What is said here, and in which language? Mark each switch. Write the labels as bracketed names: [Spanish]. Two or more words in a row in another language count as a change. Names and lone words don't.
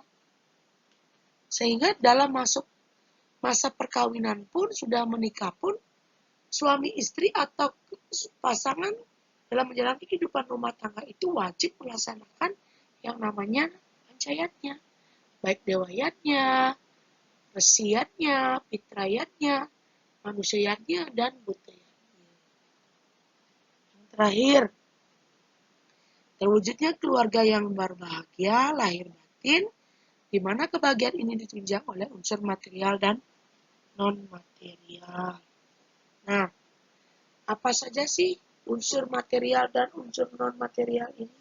[Indonesian] Sehingga dalam masuk masa perkawinan pun, sudah menikah pun, suami istri atau pasangan dalam menjalani kehidupan rumah tangga itu wajib melaksanakan yang namanya pancayatnya. Baik dewayatnya, resiyatnya, fitrayatnya, manusiatnya, dan budayatnya. Yang terakhir, terwujudnya keluarga yang berbahagia, lahir batin, di mana kebahagiaan ini ditunjang oleh unsur material dan non-material. Nah, apa saja sih unsur material dan unsur non-material ini?